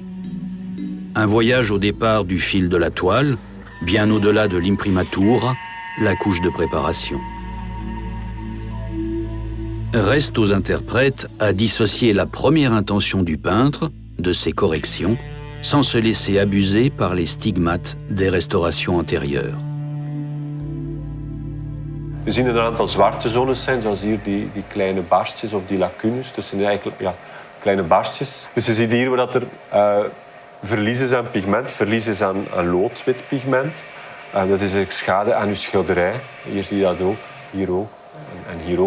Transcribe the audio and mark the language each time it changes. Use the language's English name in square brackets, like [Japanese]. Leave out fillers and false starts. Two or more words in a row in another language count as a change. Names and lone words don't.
[French] Un voyage au départ du fil de la toile, bien au-delà de l'imprimatura, la couche de préparation. Reste aux interprètes à dissocier la première intention du peintre de ses corrections, sans se laisser abuser par les stigmates des restaurations antérieures. [Dutch] We zien er een aantal zwarte zones zijn, zoals hier die kleine barstjes of die lacunes. Dus zijn eigenlijk kleine barstjes. Dus je ziet hier waar er verlies is aan pigment, verlies is aan loodwit pigment. Dat is eigenlijk schade aan uw schilderij. Hier zie je dat ook, hier ook en hier ook.